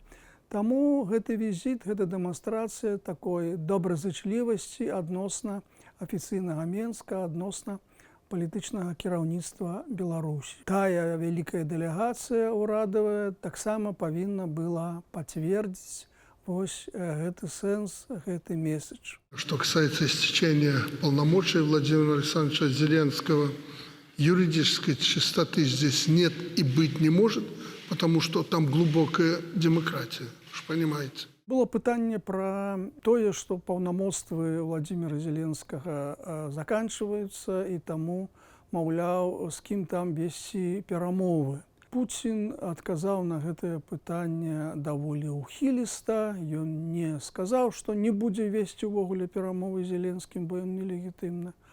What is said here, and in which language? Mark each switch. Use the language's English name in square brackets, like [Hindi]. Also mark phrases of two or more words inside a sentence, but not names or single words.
[Belarusian] Таму гэты візіт, гэта дэманстрацыя такой добразычлівасці адносна афіцыйнага Менска, адносна палітычнага кіраўніцтва Беларусі. Тая вялікая дэлегацыя ўрадавая таксама павінна была пацвердзіць вось гэты сэнс, гэты месседж. [Russian] Что касается истечения полномочий Владимира Александровича Зеленского, юридической чистоты здесь нет и быть не может, потому что там глубокая демократия, уж понимаете. [Belarusian] Было пытанне пра тое, што паўнамоцтвы Владимира Зеленскага заканчваюцца, і таму, маўляў, з кім там весці перамовы. Путін адказаў на гэтае пытанне даволі ўхіліста. Ён не сказаў, што не будзе весці ўвогуле перамовы з Зеленскім, бо ён нелегітымны.